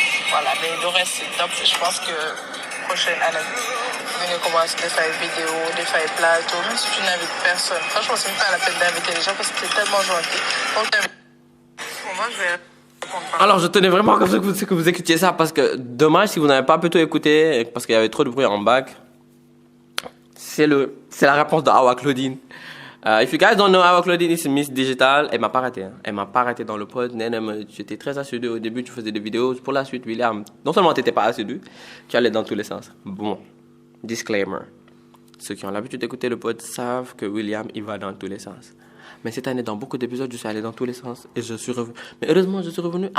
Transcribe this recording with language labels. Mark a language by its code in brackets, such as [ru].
[fr] Voilà, mais le reste, c'est top. Je pense que prochaine année, on commence à faire des vidéos, des faire des plateaux, même si tu n'invites personne. Franchement, c'est même pas la peine d'inviter les gens parce que c'est tellement gentil. Donc, pour moi, je vais répondre par... Alors, je tenais vraiment que vous écoutiez ça parce que dommage si vous n'avez pas plutôt écouté parce qu'il y avait trop de bruit en bac. C'est la réponse de Awa Claudine. [en] If you guys don't know Awa Claudine, it's Miss Digital. [fr] Elle m'a pas raté. Elle m'a pas raté dans le pod. J'étais très assidu au début. Tu faisais des vidéos. Pour la suite, William, non seulement tu n'étais pas assidu, tu allais dans tous les sens. Bon, disclaimer. Ceux qui ont l'habitude d'écouter le pod savent que William, il va dans tous les sens. Mais cette année, dans beaucoup d'épisodes, je suis allé dans tous les sens. Et je suis revenu. Mais heureusement, je suis revenu.